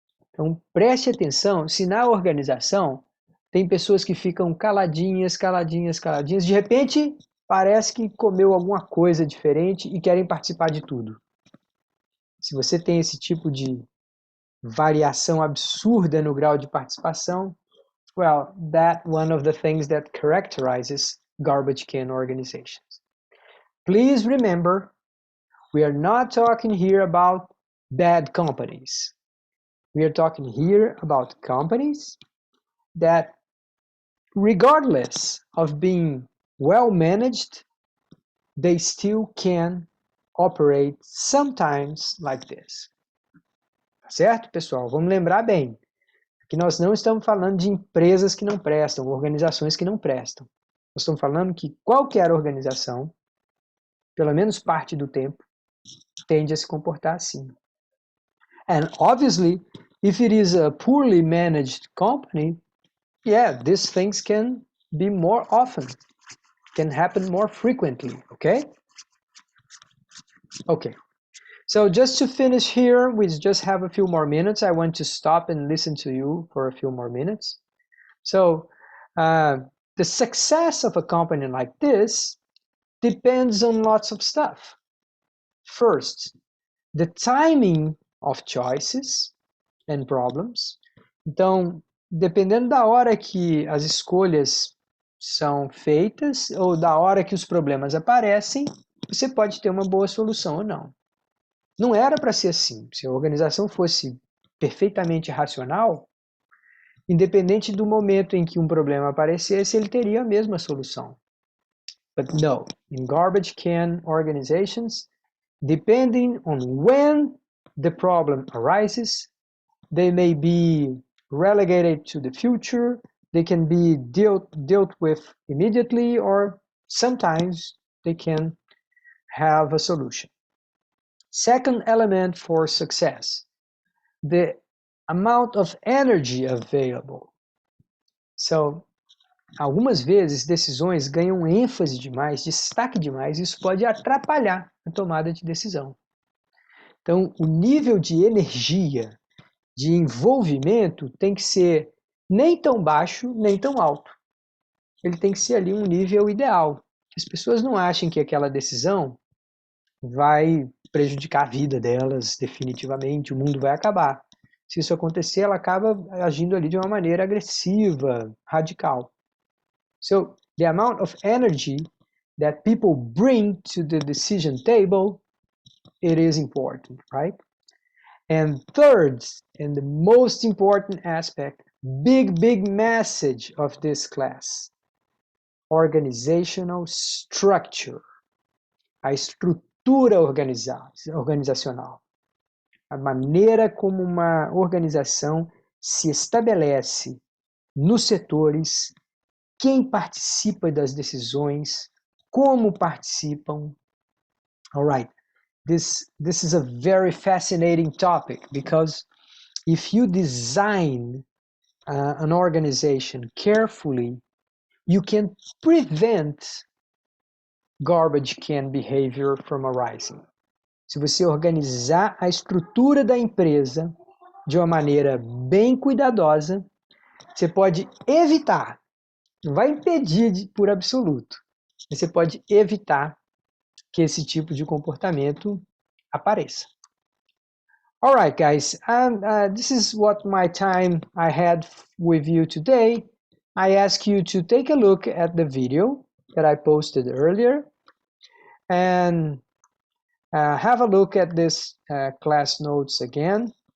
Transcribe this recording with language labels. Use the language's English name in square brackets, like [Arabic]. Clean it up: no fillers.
[Portuguese] Então, preste atenção se na organização tem pessoas que ficam caladinhas, de repente parece que comeu alguma coisa diferente e querem participar de tudo. Se você tem esse tipo de variação absurda no grau de participação, [English] well, that's one of the things that characterizes garbage can organizations. Please remember, we are not talking here about bad companies. We are talking here about companies that, regardless of being well managed, they still can operate sometimes like this. [Portuguese] Certo, pessoal? Vamos lembrar bem que nós não estamos falando de empresas que não prestam, organizações que não prestam. Nós estamos falando que qualquer organização, pelo menos parte do tempo, tende a se comportar assim. [English] And obviously, if it is a poorly managed company, yeah, these things can be more often, can happen more frequently, okay? Okay, so just to finish here, we just have a few more minutes. I want to stop and listen to you for a few more minutes. So, the success of a company like this depends on lots of stuff. First, the timing of choices and problems. [Portuguese] Então, dependendo da hora que as escolhas são feitas ou da hora que os problemas aparecem, você pode ter uma boa solução ou não. Não era para ser assim. Se a organização fosse perfeitamente racional, independente do momento em que um problema aparecesse, ele teria a mesma solução. [English] But no, in garbage can organizations, depending on when the problem arises, they may be relegated to the future, they can be dealt with immediately, or sometimes they can have a solution. Second element for success, the amount of energy available. [Portuguese] So, algumas vezes decisões ganham ênfase demais, destaque demais, e isso pode atrapalhar a tomada de decisão. Então, o nível de energia, de envolvimento tem que ser nem tão baixo, nem tão alto. Ele tem que ser ali um nível ideal. Que as pessoas não achem que aquela decisão vai prejudicar a vida delas definitivamente, o mundo vai acabar. Se isso acontecer, ela acaba agindo ali de uma maneira agressiva, radical. [English] So, the amount of energy that people bring to the decision table, it is important, right? And third, and the most important aspect, big message of this class, organizational structure, [Portuguese] a estrutura organizacional, a maneira como uma organização se estabelece nos setores, quem participa das decisões, como participam. [English] All right, this is a very fascinating topic because if you design an organization carefully, you can prevent garbage can behavior from arising. [Portuguese] Se você organizar a estrutura da empresa de uma maneira bem cuidadosa, você pode evitar, não vai impedir por absoluto, mas você pode evitar que esse tipo de comportamento apareça. [English] All right, guys, this is what my time I had with you today. I ask you to take a look at the video that I posted earlier and have a look at this class notes again.